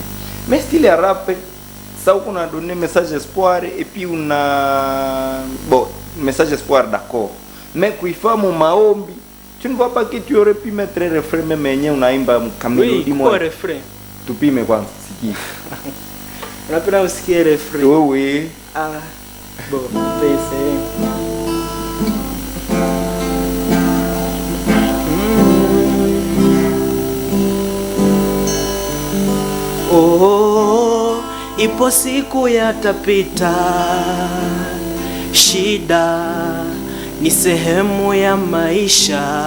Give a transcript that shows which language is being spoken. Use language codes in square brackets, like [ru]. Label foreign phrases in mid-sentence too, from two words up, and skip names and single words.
[fr] Mais style rap, ça on a donné message espoir et puis on a bon, message espoir d'accord. Mais [sw] kuifamu maombi, [fr] tu ne vois pas que tu aurais pu mettre un refrain même [sw] yenye unaimba mkamilodi [fr] moja. Oui, refrain. [sw] Tupime kwanza siki. Unapenda usikie refrain? [fr] Oui. Ah. Bon, c'est [sw] oh, ipo siku yatapita, shida ni sehemu ya maisha.